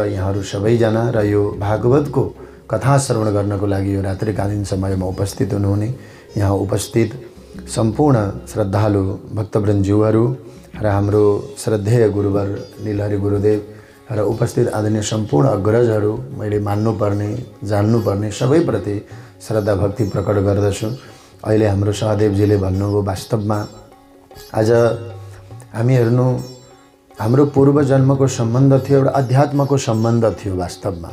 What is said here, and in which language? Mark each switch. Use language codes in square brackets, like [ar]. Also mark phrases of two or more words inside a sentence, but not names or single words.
[ne] यहाँहरू सबैजना र यो भागवतको कथा श्रवण गर्नको लागि यो रात्रिकालीन समयमा उपस्थित हुनुहुने यहाँ उपस्थित सम्पूर्ण श्रद्धालु भक्तवृन्दज्यूहरू र हाम्रो श्रद्धेय गुरुवर नीलहरि गुरुदेव र उपस्थित आदरणीय सम्पूर्ण अग्रजहरू मैले मान्नुपर्ने जान्नुपर्ने सबैप्रति श्रद्धा भक्ति प्रकट गर्दछु। अहिले हाम्रो सहदेवजीले भन्नुभयो वास्तवमा आज हामी हेर्नु हाम्रो पूर्व जन्मको सम्बन्ध थियो, एउटा अध्यात्मको सम्बन्ध थियो वास्तवमा।